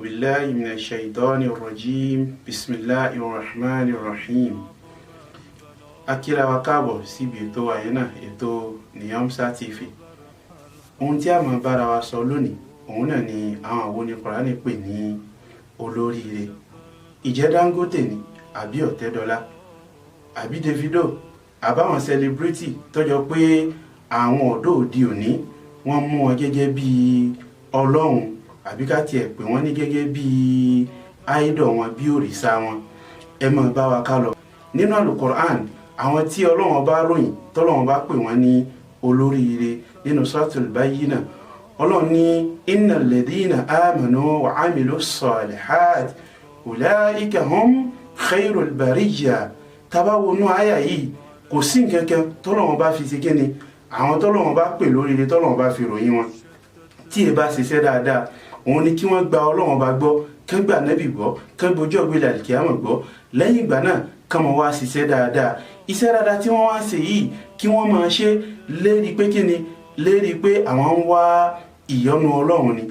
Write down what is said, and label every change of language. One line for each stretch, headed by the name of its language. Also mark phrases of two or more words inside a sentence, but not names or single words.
Arabic: بالله من الشيطان الرجيم بسم الله الرحمن الرحيم.
Yoruba: Akíra wa káàbọ̀ síbi ètò wa yìí náà, ètò Niyamsa TV. Ohun tí a máa bára wa sọ lónìí, òun náà ni àwọn àwo ní Kùránì pè ní olóríire. Ìjẹ́ Dangote ni, àbí Ọ̀tẹ́dọ́lá, àbí Davido, àbáwọn celebrity tó jọ pé àwọn ọ̀dọ́ òde òní wọ́n mú wọn gẹ́gẹ́ bí Ọlọ́run, àbí ká tiẹ̀ pè wọ́n ní gẹ́gẹ́ bí idol wọn, bí òrìṣà wọn. Ẹ máa bá wa ká lọ. Nínú Al-Qur'an, àwọn tí Ọlọ́run bá ròyìn, tọ́lọ́run bá pè wọ́n ní olóríire nínú Suratul Bayyinah. Ọlọ́run ní
Arabic: إن الذين آمنوا وعملوا الصالحات أولئك هم خير البرية.
Yoruba: Tá bá wo nú àyà yìí, kò sí nǹkankan tọ́lọ́run bá fi ṣe kíni, àwọn tọ́lọ́run bá pè lóríire, tọ́lọ́run bá fi ròyìn wọn tí ẹ bá ṣiṣẹ́ dáadáa, òun ni kí wọ́n gba Ọlọ́run bá gbọ́, kán gba Nábì gbọ́, kán gbọ́jọ́ gbélé àlìkíyámọ̀ gbọ́. Lẹ́yìn ìgbà náà kán máa wá ṣiṣẹ́ dáadáa. Iṣẹ́ dáadáa tí wọ́n wá ṣe yìí kí wọ́n máa ṣe lérí pé kíni, lérí pé àwọn ń wá ìyọ́nú Ọlọ́run ni.